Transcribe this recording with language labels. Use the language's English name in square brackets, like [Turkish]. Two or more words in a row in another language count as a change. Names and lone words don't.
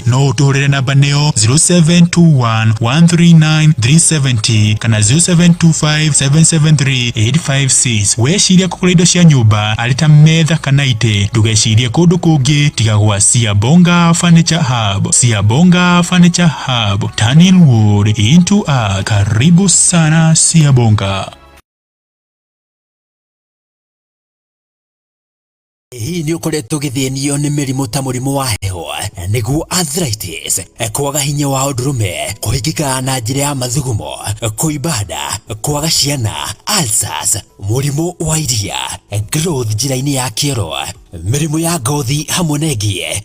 [Kikuyu] No ũtũhũrĩre namba nĩyo 0721 139 370 kana 0725 773 856. Weciria kũgũra indo cia nyũmba arita metha kana itĩ, ndugecirie kũndũ kũngĩ tiga gwa Gitonga Furniture Hub. [English] Gitonga Furniture Hub, turning wood into art. [Swahili] Karibu sana Gitonga. [Kikuyu] Hii ni ukoretwo githenio ni mirimu ta murimu wa heho, niguo arthritis, kwaga hinya wa ũndũrũme, kũhingĩka na njĩra ya mathugumo, kũimbanda, kwaga ciana, ulcers, murimu wa iria, growth njĩra-inĩ ya kĩoro, mirimu ya ngothi hamwe na ĩngĩ.